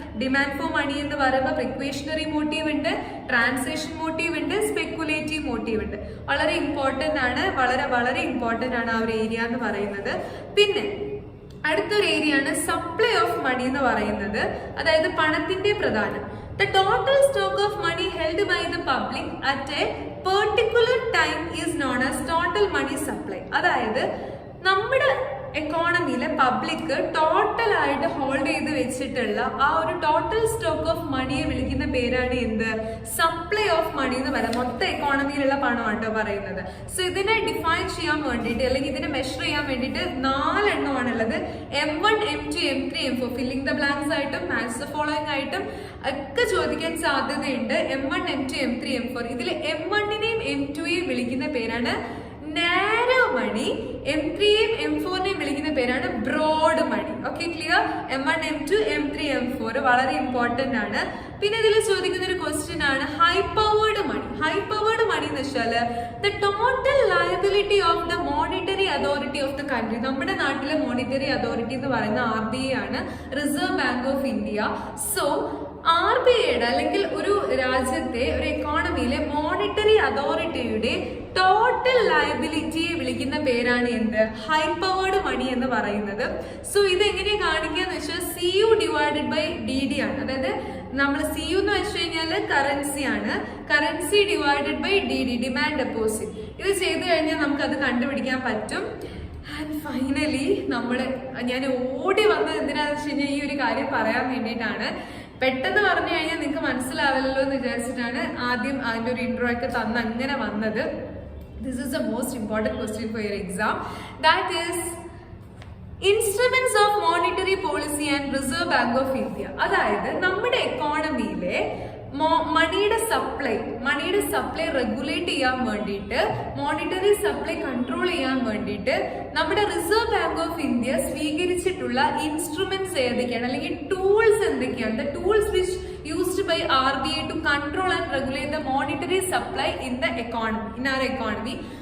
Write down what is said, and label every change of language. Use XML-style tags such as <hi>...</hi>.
<en>demand for money</en> <ml>എന്ന് പറയുമ്പോൾ precautionary motive ഉണ്ട്, ട്രാൻസാക്ഷൻ മോട്ടീവ് ഉണ്ട്, സ്പെക്കുലേറ്റീവ് മോട്ടീവ് ഉണ്ട്. വളരെ ഇമ്പോർട്ടന്റ് ആണ്, വളരെ വളരെ ഇമ്പോർട്ടന്റ് ആണ് ആ ഒരു ഏരിയ എന്ന് പറയുന്നത്. പിന്നെ അടുത്തൊരു ഏരിയ ആണ്</ml> <en>supply of money</en> <ml>എന്ന് പറയുന്നത്, അതായത് പണത്തിന്റെ പ്രധാനം.</ml> <en>The total stock of money held by the public at a particular time is known as total money supply.</en> <ml>അതായത് നമ്മുടെ എക്കോണമിയിലെ പബ്ലിക് ടോട്ടൽ ആയിട്ട് ഹോൾഡ് ചെയ്ത് വെച്ചിട്ടുള്ള ആ ഒരു ടോട്ടൽ സ്റ്റോക്ക് ഓഫ് മണിയെ വിളിക്കുന്ന പേരാണ് എന്ത്, സപ്ലൈ ഓഫ് മണി എന്ന് പറയാം. മൊത്തം എക്കോണമിയിലുള്ള പണമാണ് പറയുന്നത്. സോ ഇതിനെ ഡിഫൈൻ ചെയ്യാൻ വേണ്ടിയിട്ട് അല്ലെങ്കിൽ ഇതിനെ മെഷർ ചെയ്യാൻ വേണ്ടിയിട്ട് 4 എണ്ണമാണുള്ളത്. M1, M2, M3, M4</ml> <en>filling the blanks</en> <ml>ആയിട്ടും</ml> <en>match the following</en> <ml>ആയിട്ടും ഒക്കെ ചോദിക്കാൻ സാധ്യതയുണ്ട്. M1, M2, M3, M4. ഇതിൽ M1നെയും M2യെയും വിളിക്കുന്ന പേരാണ് നാരോ മണി, M3യെയും M4നെയും വിളിക്കുന്ന പേരാണ് ബ്രോഡ് മണി. Okay, clear? M1, M2, M3, M4 വളരെ ഇമ്പോർട്ടന്റ് ആണ്. പിന്നെ ഇതിൽ ചോദിക്കുന്ന ഒരു ക്വസ്റ്റ്യൻ ആണ് ഹൈ പവേർഡ് മണി. ഹൈ പവേർഡ് മണി എന്ന് വെച്ചാൽ</ml> <en>The total liability of the monetary authority of the country.</en> <ml>നമ്മുടെ നാട്ടിലെ മോണിറ്ററി അതോറിറ്റി എന്ന് പറയുന്ന RBI ആണ്, reserve bank of India. So RBIയുടെ അല്ലെങ്കിൽ ഒരു രാജ്യത്തെ ഒരു എക്കോണമിയിലെ മോണിറ്ററി അതോറിറ്റിയുടെ ടോട്ടൽ ലയബിലിറ്റിയെ വിളിക്കുന്ന പേരാണ് എന്ത്, ഹൈ പവേർഡ് മണി എന്ന് പറയുന്നത്. സോ ഇത് എങ്ങനെയാ കാണിക്കുക എന്ന് വെച്ചാൽ CU</ml> <en>divided by</en> <ml>DD ആണ്. അതായത് നമ്മൾ CU എന്ന് വെച്ച് കഴിഞ്ഞാൽ കറൻസി ആണ്, currency</ml> <en>divided by</en> <ml>DD, demand deposit. ഇത് ചെയ്ത് കഴിഞ്ഞാൽ നമുക്ക് അത് കണ്ടുപിടിക്കാൻ പറ്റും. ആൻഡ് ഫൈനലി ഞാൻ ഓടി വന്നത് എന്തിനാന്ന് വെച്ച് കഴിഞ്ഞാൽ ഈ ഒരു കാര്യം പറയാൻ വേണ്ടിയിട്ടാണ്. പെട്ടെന്ന് പറഞ്ഞു കഴിഞ്ഞാൽ നിങ്ങൾക്ക് മനസ്സിലാവില്ലല്ലോ എന്ന് വിചാരിച്ചിട്ടാണ് ആദ്യം അതിൻ്റെ ഒരു ഇൻട്രോ ഒക്കെ തന്ന് അങ്ങനെ വന്നത്.</ml> <en>This is the most important question for your exam. That is instruments of monetary policy and Reserve Bank of India.</en> <ml>അതായത് നമ്മുടെ എക്കോണമിയിലെ മണിയുടെ സപ്ലൈ റെഗുലേറ്റ് ചെയ്യാൻ വേണ്ടിയിട്ട്, മോണിറ്ററി സപ്ലൈ കൺട്രോൾ ചെയ്യാൻ വേണ്ടിയിട്ട് നമ്മുടെ reserve bank of India സ്വീകരിച്ചിട്ടുള്ള instruments ഏതൊക്കെയാണ്, അല്ലെങ്കിൽ ടൂൾസ് എന്തൊക്കെയാണ്?</ml> <en>The tools which used by RBI to control and regulate the monetary supply in the economy, in our economy.</en>